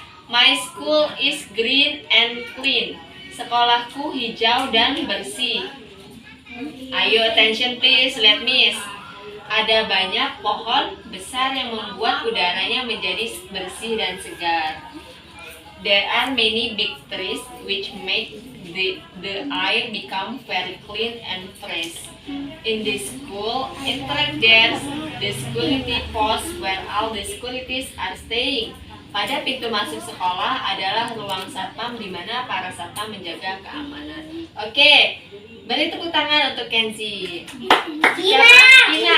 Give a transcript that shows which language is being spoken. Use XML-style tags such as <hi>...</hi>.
<en>My school is green and clean.</en> <id>Sekolahku hijau dan bersih.</id> <en>Ayo attention please, let Miss.</en> <id>Ada banyak pohon besar yang membuat udaranya menjadi bersih dan segar.</id> <en>There are many big trees which make the air become very clean and fresh. In this school, there's the security post where all the securities are staying.</en> <id>Pada pintu masuk sekolah adalah ruang satpam di mana para satpam menjaga keamanan. Oke, beri tepuk tangan untuk Kenzi. Kinan.</id>